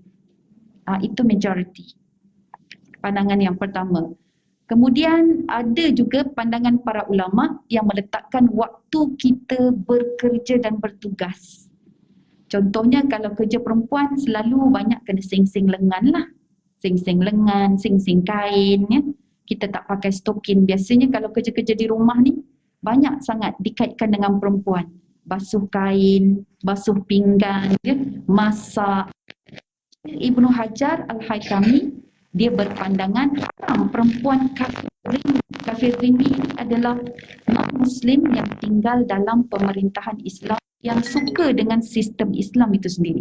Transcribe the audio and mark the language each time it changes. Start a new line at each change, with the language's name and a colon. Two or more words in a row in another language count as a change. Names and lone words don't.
Malay: Itu majoriti. Pandangan yang pertama. Kemudian ada juga pandangan para ulama yang meletakkan waktu kita bekerja dan bertugas. Contohnya kalau kerja perempuan selalu banyak kena sing-sing lengan lah. Sing-sing lengan, sing-sing kain ya. Kita tak pakai stokin. Biasanya kalau kerja-kerja di rumah ni banyak sangat dikaitkan dengan perempuan. Basuh kain, basuh pinggan, ya, masak. Ibnu Hajar Al-Haytami dia berpandangan haram perempuan kafir zimmi adalah non-muslim yang tinggal dalam pemerintahan Islam yang suka dengan sistem Islam itu sendiri.